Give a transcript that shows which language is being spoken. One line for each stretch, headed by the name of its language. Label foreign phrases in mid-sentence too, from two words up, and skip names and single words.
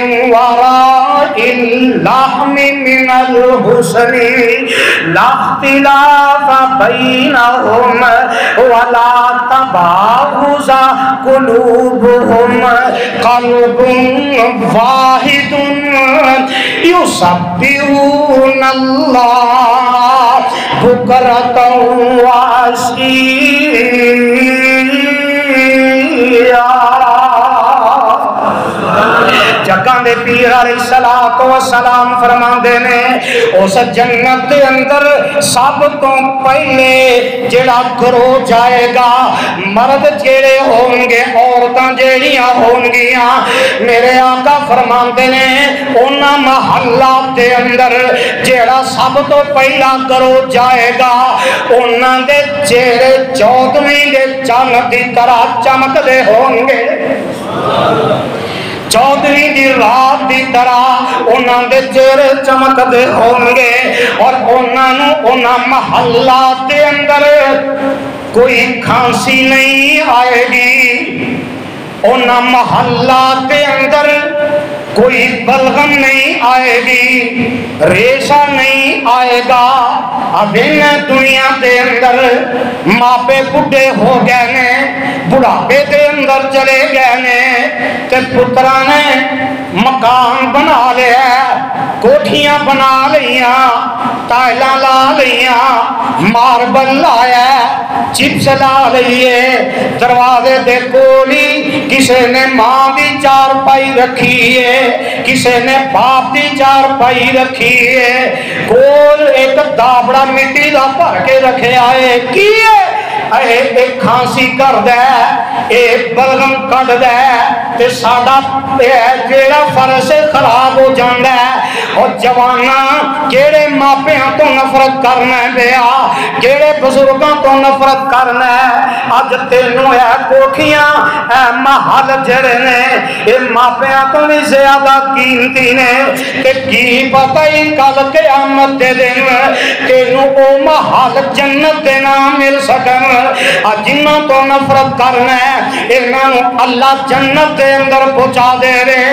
Arabic: وراء اللحم من الحسن لا اختلاف بينهم ولا تباغض قلوبهم قلب واحد يسبحون الله بكرة وعشيا۔
Punjabi: جگاں دے پیر
Arabic: علیہ الصلوۃ والسلام
Punjabi: فرماندے نے اس جنت دے اندر سب تو پہلے جڑا گروہ جائے گا مرد جڑے ہون گے عورتاں جڑیاں ہون گیاں میرے آقا فرماندے نے انہاں محلات دے اندر جڑا سب تو پہلا گروہ جائے گا انہاں دے چہرے 14ویں دے چاند دی طرح چمکدے ہون گے، 14ویں دی رات دی طرح انہاں دے چہرے چمکدے ہون گے، اور انہاں محلات دے اندر کوئی کھانسی نہیں آئے گی، انہاں محلات دے اندر کوئی بلغم نہیں آئے گی، ریشہ نہیں آئے گا۔ اب ان دنیا دے اندر ماپے بڑھے ہو گئے نے، بڑھاپے دے اندر چلے گئے نے، تے پترا نے مکان بنا لیا، کوٹھیاں بنا لیاں، ٹائلاں لا لیاں، ماربل لایا، چپس لا لئیے، دروازے دے کولی کسے نے ماں دی چار پائی رکھی ہے، کسے نے باپ دی چار پائی رکھی ہے، کول ایک دابڑا مٹی دا بھر کے رکھے آئے کی ہے، ایک کھانسی کر دے، ایک بلغم کٹ دے، تے ساڑا جیڑا فرش خراب ہو جاندہ ہے، اور جوانا جیڑے ماپیاں تو نفرت کرنا ہے بیا، جیڑے بزرگاں تو نفرت کرنا ہے، آج تینوں ہے کوکھیاں اے محل جڑے نے، اے ماپیاں تو بھی زیادہ قیمتی نے، کہ کی پتہ ہی کل قیامت دے دن تینوں او محل جنت دینا مل سکن، جنہوں تو نفرت کرنا ہے انہوں اللہ جنت دے اندر پہنچا دے رہے۔